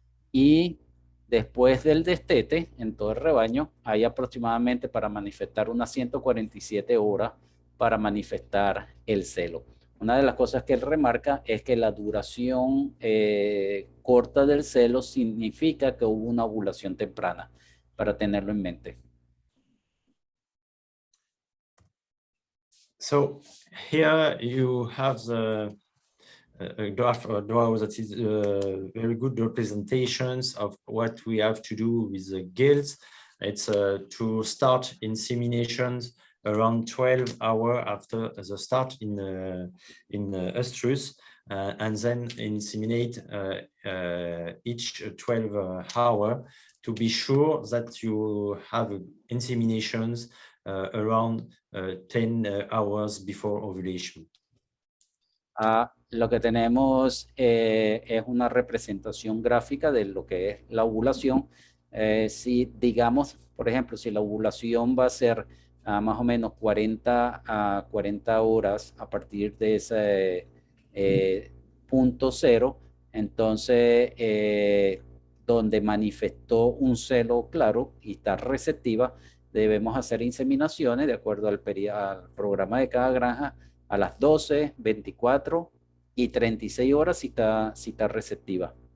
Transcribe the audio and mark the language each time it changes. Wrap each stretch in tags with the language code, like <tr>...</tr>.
<es>Y después del destete, en todo el rebaño, hay aproximadamente para manifestar unas 147 horas para manifestar el celo. Una de las cosas que él remarca es que la duración corta del celo significa que hubo una ovulación temprana, para tenerlo en mente.</es> <en>So here you have the graph draw that is very good representations of what we have to do with the gills. It's to start inseminations around 12 hours after the start in estrus, and then inseminate each 12 hours to be sure that you have inseminations around 10 hours before ovulation.</en> <es>Lo que tenemos es una representación gráfica de lo que es la ovulación. Si digamos, por ejemplo, si la ovulación va a ser más o menos 40 a 40 horas a partir de ese punto cero, entonces donde manifestó un celo claro y está receptiva, debemos hacer inseminaciones de acuerdo al programa de cada granja a las 12, 24 y 36 horas si está receptiva.</es>